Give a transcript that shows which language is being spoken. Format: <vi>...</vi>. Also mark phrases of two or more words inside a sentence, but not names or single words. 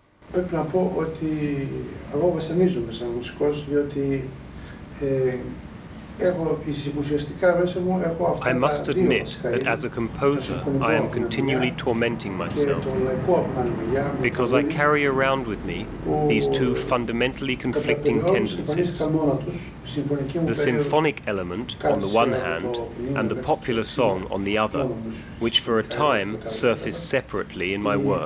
<el>Πρέπει να πω ότι εγώ βασανίζομαι σαν μουσικός, διότι</el> <en>I must admit that as a composer I am continually tormenting myself because I carry around with me these two fundamentally conflicting tendencies, the symphonic element on the one hand and the popular song on the other, which for a time surfaced separately in my work.</en>